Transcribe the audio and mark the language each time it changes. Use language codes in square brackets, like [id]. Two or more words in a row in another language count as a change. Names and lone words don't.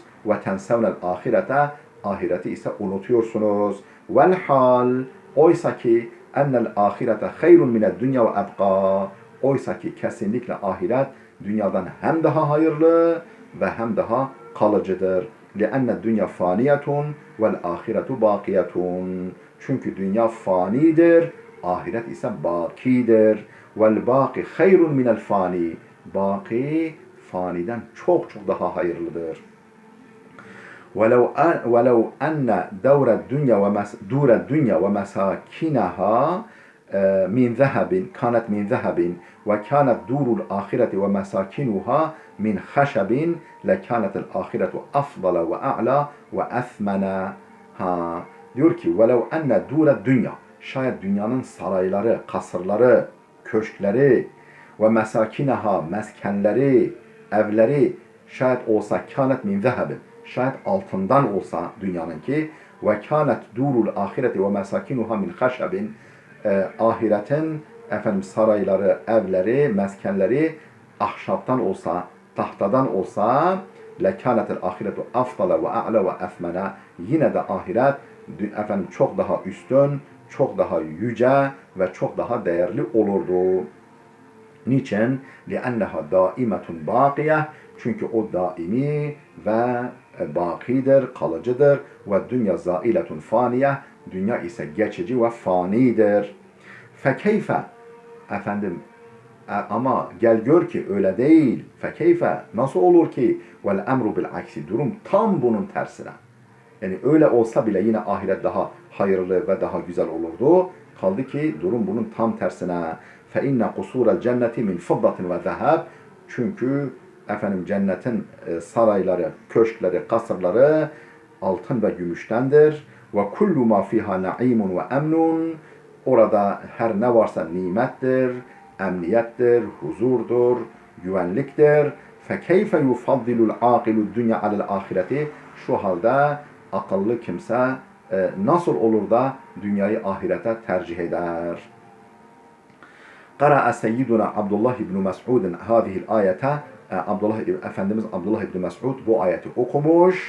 [ar] وتنسون الآخرة, [tr] ahireti ise unutuyorsunuz. [ar] والحال, [tr] oysa ki [ar] أن الآخرة خير من الدنيا وأبقى. [tr] Oysa ki kesinlikle ahiret dünyadan hem daha hayırlı ve hem daha kalıcıdır. [ar] لِأَنَّ الدُّنْيَا فَانِيَةٌ وَالْآخِرَةُ بَاقِيَةٌ. [tr] Çünkü dünya fanidir, ahiret ise bakidir. [ar] وَالْبَاقِ خَيْرٌ مِنَ الْفَانِي. [tr] Baki, faniden çok çok daha hayırlıdır. [ar] وَلَوْ أَنَّ دَورَ الدُّنْيَا وَمَسَاكِنَهَا من ذهب كانت من ذهب وكانت دور الآخرة ومساكنها من خشب لكانت الآخرة أفضل وأعلى وأثمن. [tr] Diyor ki [ar] وَلَوْ اَنَّ دُولَ [tr] dünya, şayet dünyanın sarayları, kasırları, köşkleri ve mesakinaha, meskenleri, evleri şayet olsa [ar] كانت من ذهب, [tr] şayet altından olsa dünyanınki [ar] وكانت دور الآخرة ومساكنها من خشب, [tr] ahiretin sarayları, evleri, meskenleri ahşaptan olsa, tahtadan olsa [ar] لكانت الآخرة أفضل وأعلى وأثمن, [tr] yine de ahiret çok daha üstün, çok daha yüce ve çok daha değerli olurdu. Niçin? [ar] لِأَنَّهَا دَائِمَةٌ بَاقِيَةٌ, [tr] çünkü o daimi ve bakidir, kalıcıdır. Ve dünya [ar] زائلة فانية, [tr] dünya ise geçici ve fanidir. Fekeyfe, efendim, ama gel gör ki öyle değil. Fekeyfe, nasıl olur ki? [ar] والأمر بالعكس, [tr] durum tam bunun tersine. Yani öyle olsa bile yine ahiret daha hayırlı ve daha güzel olurdu. Kaldı ki durum bunun tam tersine. [ar] فَاِنَّ قُصُورَ الْجَنَّةِ مِنْ فِضَّةٍ وَذَهَبٍ, [tr] çünkü cennetin sarayları, köşkleri, kasırları altın ve gümüştendir. [ar] وَكُلُّ مَا فِيهَا نَعِيمٌ وَاَمْنٌ, [tr] orada her ne varsa nimettir, emniyettir, huzurdur, güvenliktir. [ar] فَكَيْفَ يُفَضِّلُ الْعَاقِلُ الدُّنْيَا عَلَى الْآخِرَةِ, [tr] şu halde akıllı kimse nasıl olur da dünyayı ahirete tercih eder? [ar] قرأ سيدنا [tr] Abdullah ibn Mes'ud'un [ar] هذه الآية, [tr] Efendimiz Abdullah ibn Mes'ud bu ayeti okumuş.